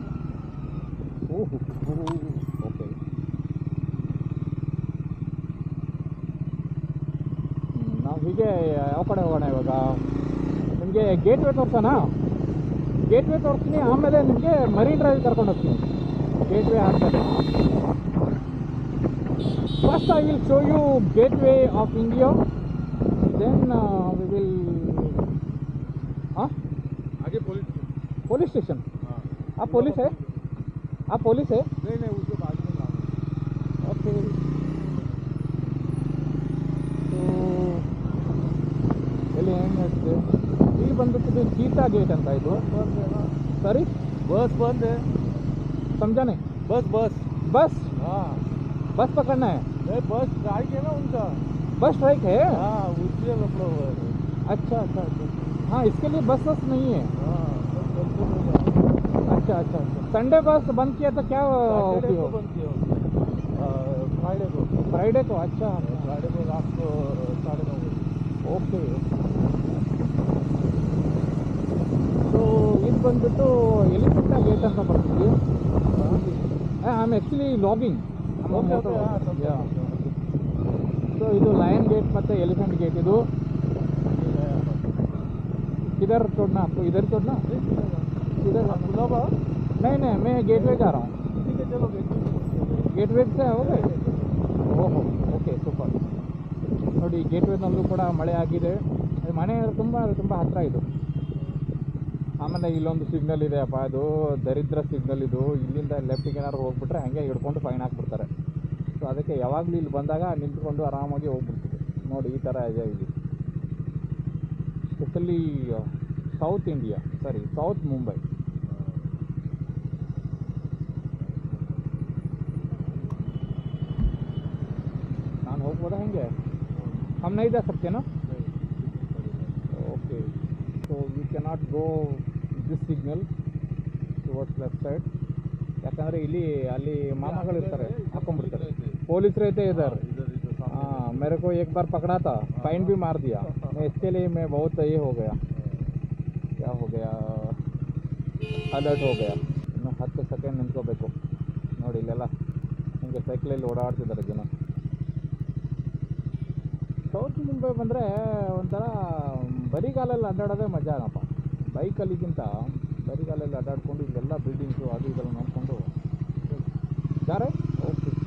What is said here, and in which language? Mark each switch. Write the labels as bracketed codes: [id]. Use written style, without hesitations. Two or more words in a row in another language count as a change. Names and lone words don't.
[kn] ಓಕೆ, ನಾವು ಹೀಗೆ ಯಾವ ಕಡೆ ಹೋಗೋಣ ಇವಾಗ? ನಿಮಗೆ ಗೇಟ್ವೇ ತೋರಿಸೋಣ? ಗೇಟ್ವೇ ತೋರಿಸ್ತೀನಿ, ಆಮೇಲೆ ನಿಮಗೆ ಮರೀನ್ ಡ್ರೈವ್ ಕರ್ಕೊಂಡು ಹೋಗ್ತೀನಿ. ಗೇಟ್ವೇ ಆಗ್ತದೆ. [en] First I will show you Gateway of India, then we will [hi] आगे पुलिस पुलिस स्टेशन. हाँ आप पुलिस है? आप पुलिस है? नहीं नहीं उसके बाद में गाँव ओके. [kn] ಸೊ ಎಲ್ಲಿ ಏನು ಹೇಳ್ತಿದೆ, ಇಲ್ಲಿ ಬಂದ್ಬಿಟ್ಟು ಚೀತಾ ಗೇಟ್ ಅಂತ ಇದು. ಸರಿ, [hi] बस बंद है. समझा नहीं. बस बस बस हाँ बस पकड़ना है. नहीं बस स्ट्राइक है ना उनका. बस स्ट्राइक है. हाँ उसलिए लफड़ा हुआ है. अच्छा अच्छा अच्छा. हाँ, इसके लिए बस नहीं है. हाँ सब चलते रहेगा. अच्छा अच्छा अच्छा. संडे बस बंद किया तो क्या सैटरडे को होगी? बंद किया फ्राइडे को. फ्राइडे को. अच्छा फ्राइडे को रात को 9:30 बजे. [kn] ಓಕೆ. ಸೊ ಇದು ಬಂದ್ಬಿಟ್ಟು ಎಲಿಫೆಂಟಾ ಗೇಟ್ ಅಂತ ಬರ್ತೀವಿ. [en] I am actually logging. Okay, okay, [hi] हाँ, सब [kn] ಸೊ ಇದು ಲಯನ್ ಗೇಟ್ ಮತ್ತು ಎಲಿಫೆಂಟ್ ಗೇಟ್. [hi] ಇದು किधर छोड़ना आपको? इधर छोड़ना? इधर खुला नहीं नहीं, मैं गेटवे जा रहा हूँ. ठीक है चलो ಗೇಟ್ವೇ से हो गए. [kn] ಓಹೋ ಓಕೆ ಸೂಪರ್. ನೋಡಿ ಗೇಟ್ವೇನಲ್ಲೂ ಕೂಡ ಮಳೆ ಆಗಿದೆ. ಮನೆ ತುಂಬ ತುಂಬ ಹತ್ತಿರ ಇದು. ಆಮೇಲೆ ಇಲ್ಲೊಂದು ಸಿಗ್ನಲ್ ಇದೆ ಅಪ್ಪ, ಅದು ದರಿದ್ರ ಸಿಗ್ನಲ್ ಇದು. ಇಲ್ಲಿಂದ ಲೆಫ್ಟಿಗೆ ಏನಾದ್ರು ಹೋಗ್ಬಿಟ್ರೆ ಹಾಗೆ ಹಿಡ್ಕೊಂಡು ಫೈನ್ ಹಾಕ್ಬಿಡ್ತಾರೆ. ಸೊ ಅದಕ್ಕೆ ಯಾವಾಗಲೂ ಇಲ್ಲಿ ಬಂದಾಗ ನಿಂತ್ಕೊಂಡು ಆರಾಮಾಗಿ ಹೋಗ್ಬಿಡ್ತೀವಿ. ನೋಡಿ ಈ ಥರ ಇದೆ ಇಲ್ಲಿ. ಸ್ಪೆಷಲಿ ಸೌತ್ ಇಂಡಿಯಾ, ಸಾರಿ ಸೌತ್ ಮುಂಬೈ. ನಾನು ಹೋಗ್ಬೋದಾ ಹೆಂಗೆ? [hi] हम नहीं जा सकते ना? ओके. [en] So we cannot go this signal towards left side. [kn] ಯಾಕಂದರೆ ಇಲ್ಲಿ ಅಲ್ಲಿ ಮಾಮಗಳಿರ್ತಾರೆ, ಹಾಕೊಂಡ್ಬಿಡ್ತಾರೆ. [hi] पुलिस रहते इधर. हाँ, मेरे को एक बार पकड़ा था, फाइन भी मार दिया. मैं इसके लिए मैं बहुत ये हो गया, क्या हो गया, अलर्ट हो गया. [kn] ಇನ್ನು 10 ಸೆಕೆಂಡ್ ನಿಂತ್ಕೋಬೇಕು. ನೋಡಿ ಇಲ್ಲೆಲ್ಲ ಹಿಂಗೆ ಸೈಕಲಲ್ಲಿ ಓಡಾಡ್ತಿದ್ದಾರೆ ಜನ. ಸೌತ್ ಮುಂಬೈ ಬಂದರೆ ಒಂಥರ ಬರಿಗಾಲಲ್ಲಿ ಅಡ್ಡಾಡೋದೇ ಮಜಾ ಆಗಪ್ಪ. ಬೈಕಲ್ಲಿಗಿಂತ ಬರಿಗಾಲಲ್ಲಿ ಅಡ್ಡಾಡ್ಕೊಂಡು ಇಲ್ಲೆಲ್ಲ ಬಿಲ್ಡಿಂಗ್ಸು ಅದು ಇದೆಲ್ಲ ನೋಡಿಕೊಂಡು ಯಾರೇ ಓಕೆ.